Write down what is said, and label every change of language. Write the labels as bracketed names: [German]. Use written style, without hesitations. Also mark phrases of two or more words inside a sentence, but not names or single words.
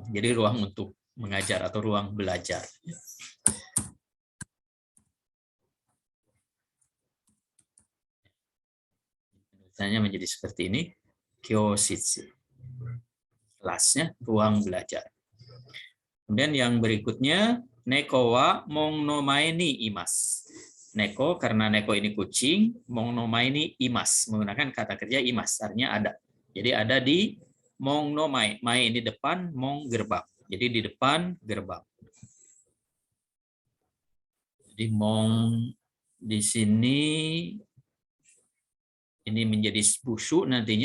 [Indonesian] Jadi ruang untuk mengajar atau ruang belajar. Misalnya menjadi seperti ini. Kyoshitsu. Kelasnya, ruang belajar. Kemudian yang berikutnya, [Japanese] 猫は門の前にいます. [Indonesian] Neko, karena neko ini kucing, [Japanese] 門の前にいます. [Indonesian] Menggunakan kata kerja imas, artinya ada. Jadi ada di [Japanese] 門の前. [Indonesian] Mae ini depan, mong gerbang. Jadi di depan gerbang. Jadi mong di sini ini menjadi bushu nantinya.